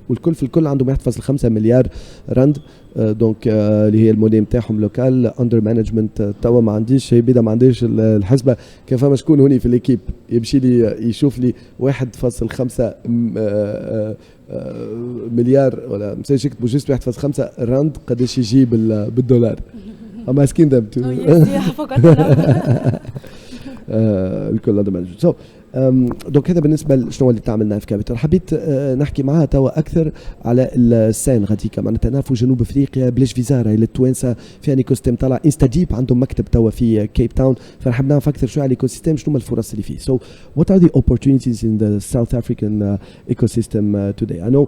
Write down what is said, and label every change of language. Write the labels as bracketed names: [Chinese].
[Arabic] والكل في الكل عندهم 1.5 مليار راند، دونك اللي هي الموني نتاعهم لوكال اندر مانجمنت. توا ما عنديش هي ما عنديش الحسبه، كان فما شكون هوني في ليكيب يمشي لي يشوف لي 1.5 مليار ولا مش يكتبوا جوست 1.5 راند قداش يجي بالدولار. [English] I'm asking them to. Oh yes, yeah, I forgot that. [Arabic] الكل هذا مانجمنت. So دونك هذا بالنسبه لشنو اللي تعمل نايف كابيتال. حبيت نحكي معها توا اكثر على السين غاديكا. معناتها نعرفوا جنوب افريقيا بلاش فيزا راهي للتوانسه فيها ايكو سيستم طالع. انستاديب عندهم مكتب توا في كيب تاون، فنحب نعرف اكثر شويه على الايكو سيستم، شنو الفرص اللي فيه. [English] So what are the opportunities in the South African ecosystem today?